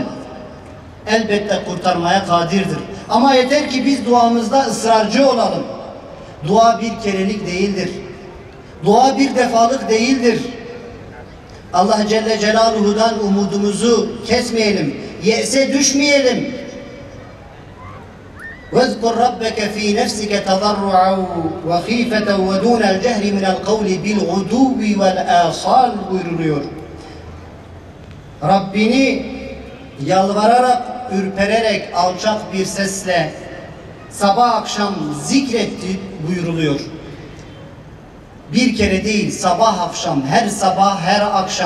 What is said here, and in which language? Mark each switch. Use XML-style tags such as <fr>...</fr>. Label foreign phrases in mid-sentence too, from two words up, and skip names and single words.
<tr>Elbette kurtarmaya kadirdir. Ama yeter ki biz duamızda ısrarcı olalım. Dua bir kerelik değildir. Dua bir defalık değildir. Allah Celle Celaluhu'dan umudumuzu kesmeyelim. Ye'se düşmeyelim.</tr> <ar>وَاذْكُرْ رَبَّكَ ف۪ي نَفْسِكَ تَضَرُّعًا وَخِيفَةً وَدُونَ الْجَهْرِ مِنَ الْقَوْلِ بِالْغُدُوِّ وَالْآصَالِ buyuruluyor.</ar> <tr>Rabbini yalvararak, ürpererek, alçak bir sesle sabah akşam zikretti buyuruluyor. Bir kere değil, sabah akşam, her sabah, her akşam.</tr>